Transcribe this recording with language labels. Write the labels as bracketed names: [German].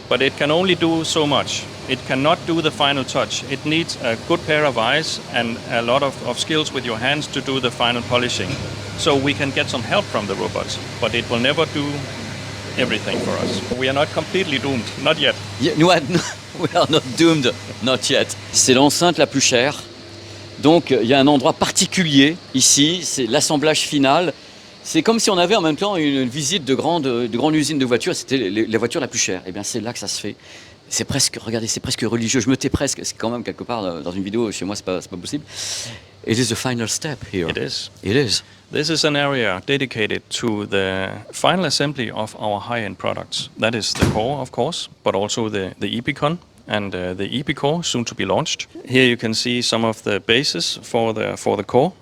[English] But it can only do so much. It cannot do the final touch. It needs a good pair of eyes and a lot of skills with your hands to do the final polishing. So we can get some help from the robots, but it will never do everything for us. We are not completely doomed, not yet. Yeah, we are not doomed, not yet. [French] C'est l'enceinte la plus chère. Donc il y a un endroit particulier ici, c'est l'assemblage final. C'est comme si on avait en même temps une visite de grande usine de voitures. C'était les voitures la plus chère. Et bien c'est là que ça se fait. C'est presque, regardez, c'est presque religieux. Je me tais presque. C'est quand même quelque part dans une vidéo. Chez moi, c'est pas possible. [English] It is the final step here. It is. It is. This is an area dedicated to the final assembly of our high-end products. That is the core, of course, but also the Epicon and the Epicore, soon to be launched. Here you can see some of the bases for the core.